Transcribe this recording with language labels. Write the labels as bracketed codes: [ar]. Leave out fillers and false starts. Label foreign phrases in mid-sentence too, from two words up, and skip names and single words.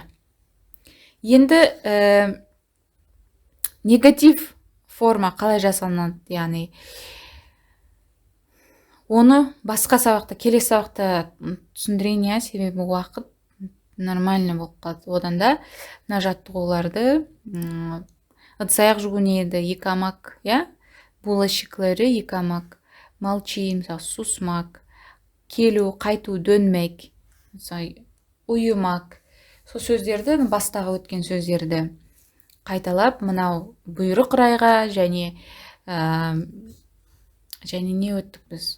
[kk] Енді негатив форма қалай жасалынады, яғни оны басқа сабақта, келесі сабақта түсіндірейін, себебі уақыт нормально болып қалды. Одан да мына жаттығуларды ыдыс-аяқ жуу еді, [tr] yıkamak, bulaşıkları yıkamak, [kk] молчи, мысалы, susmak, келу, қайту, dönmek, мысалы, uyumak. Сол сөздерді, бастағы өткен сөздерді қайталап, мынау бұйрық райға және не өттік біз?